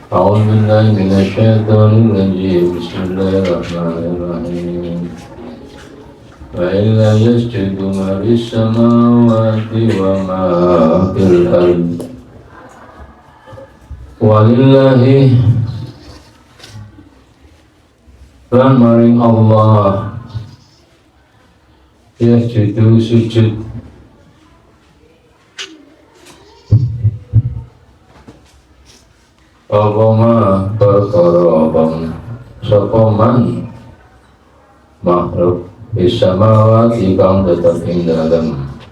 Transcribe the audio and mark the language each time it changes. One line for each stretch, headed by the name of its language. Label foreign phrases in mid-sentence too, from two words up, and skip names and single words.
Arabic: أعوذ بالله من الشيطان الرجيم بسم الله الرحمن الرحيم وإلا يسجد ما في السماوات وما في الأرض ولله
Javanese: lan maring
Arabic: Allah yasjudu sujud
Javanese: apa ma perkara sapa man makhluk bisamawati kang tetep ing dalem